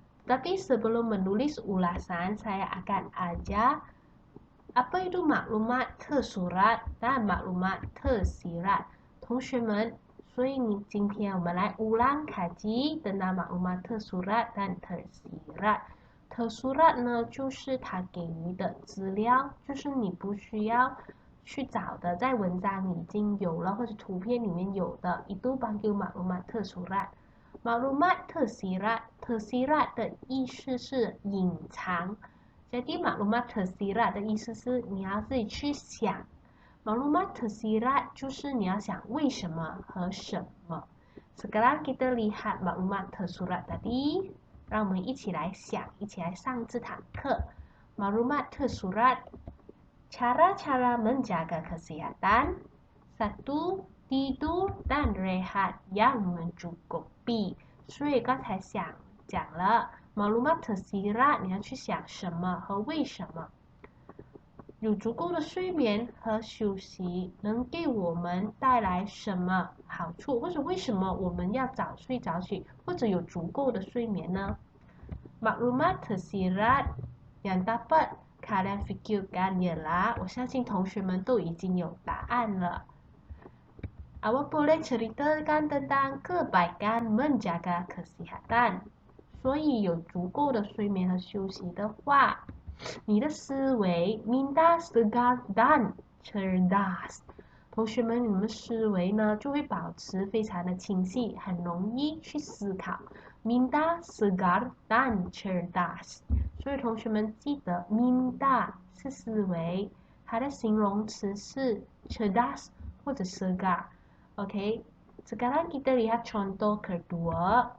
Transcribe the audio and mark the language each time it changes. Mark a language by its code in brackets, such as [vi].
[ms] Tapi sebelum menulis ulasan, saya akan ajar apa itu maklumat tersurat dan maklumat tersirat. [zh] 同学们，所以今天我们来 [ms] ulang kaji tentang maklumat tersurat dan tersirat。 [zh] tersurat 呢，就是他给予的资料，就是你不需要去找的，在文章已经有了或者图片里面有的， [ms] itu panggil maklumat tersurat。 [zh] maklumat tersirat 的意思是隐藏。 jadi maklumat tersirat 的意思是你要自己去想。 maklumat tersirat 就是你要想为什么和什么。 [ms] sekarang kita lihat maklumat tersurat tadi。 [zh] 让我们一起来想，一起来上这堂课。 [ms] Maklumat tersurat, cara-cara menjaga kesehatan. 1. Tidur dan rehat yang mencukupi. [zh] 所以刚才讲了 maklumat tersirat 你要去想什么和为什么。有足够的睡眠和休息能给我们带来什么好处，或者为什么我们要早睡早起，或者有足够的睡眠呢？ [ms] maklumat tersirat yang dapat kalian fikirkan ialah， [zh] 我相信同学们都已经有答案了。 [ms] Awak boleh ceritakan tentang kebaikan menjaga kesehatan。 [zh] 所以有足够的睡眠和休息的话，你的思维 [ms] minda segar dan cerdas。 [zh] 同学们，你们思维呢就会保持非常的清晰，很容易去思考。 [ms] minda segar dan cerdas。 [zh] 所以同学们记得 minda 是思维，它的形容词是 cerdas 或者 segar。OK， [ms] sekarang kita lihat contoh kedua。